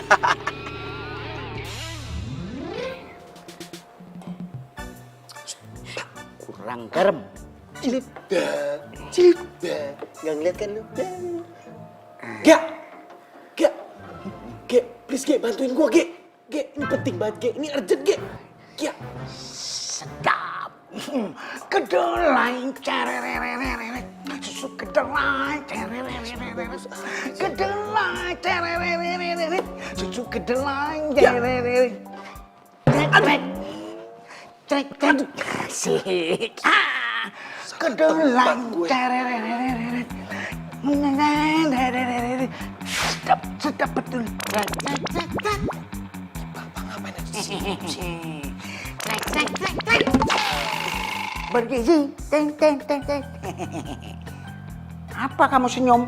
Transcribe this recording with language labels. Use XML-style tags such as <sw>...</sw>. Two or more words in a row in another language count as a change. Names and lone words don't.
<id>Kurang garam. Cilipda. Nggak ngeliat kan lu? Ge, please Ge, bantuin gua Ge. Ge, ini penting banget Ge, ini urgent Ge. Ge. Sedap. Kedelai cerererereret. Susu kedelai cerererereret. Kedelai cerererereret. Susu kedelai cerererereret. Trek. Asik. Kedelai cerererereret. Sedap betul. Bapak ngapain aja sih? Trek. Bergizi. Teng. Apa kamu senyum?</id>